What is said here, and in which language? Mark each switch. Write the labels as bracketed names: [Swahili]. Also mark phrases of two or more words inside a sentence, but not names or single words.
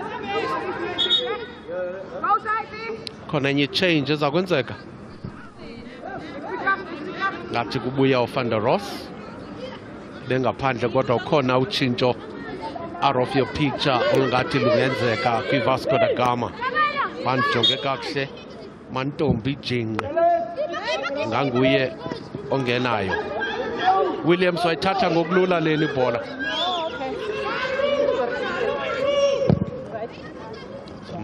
[Xhosa] Khona enye change ezakwenzeka. Ngathi kubuya uVan der Ross. Bengaphandle kodwa ukhona utshintsho [English] out of your picture [Xhosa] olungathi lungenzeka kwiVasco da Gama. Banjonge kakuhle Mantombi Jinga. Nganguye ongenayo. Williams wayithatha ngokulula leni ibhola.